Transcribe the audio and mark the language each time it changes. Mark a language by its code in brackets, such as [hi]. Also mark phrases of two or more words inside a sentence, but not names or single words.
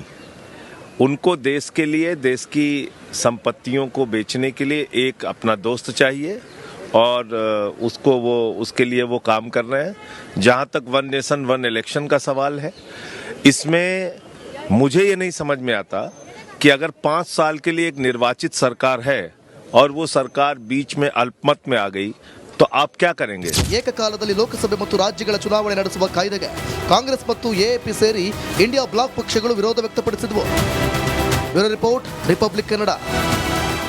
[hi] उनको देश के लिए, देश की संपत्तियों को बेचने के लिए एक अपना दोस्त चाहिए और उसके लिए वो काम कर रहे हैं. जहाँ तक [en] one nation one election [hi] का सवाल है, इसमें मुझे ये नहीं समझ में आता कि अगर 5 साल के लिए एक निर्वाचित सरकार है और वो सरकार बीच में अल्पमत में आ गई तो आप क्या करेंगे? [kn] ಏಕಕಾಲದಲ್ಲಿ ಲೋಕಸಭೆ ಮತ್ತು ರಾಜ್ಯಗಳ ಚುನಾವಣೆ ನಡೆಸುವ ಕಾಯ್ದೆಗೆ ಕಾಂಗ್ರೆಸ್ ಮತ್ತು ಎಎಪಿ ಸೇರಿ ಇಂಡಿಯಾ ಬ್ಲಾಕ್ ಪಕ್ಷಗಳು ವಿರೋಧ ವ್ಯಕ್ತಪಡಿಸಿದವು. [en] bureau report, [kn] ರಿಪಬ್ಲಿಕ್ ಕನ್ನಡ.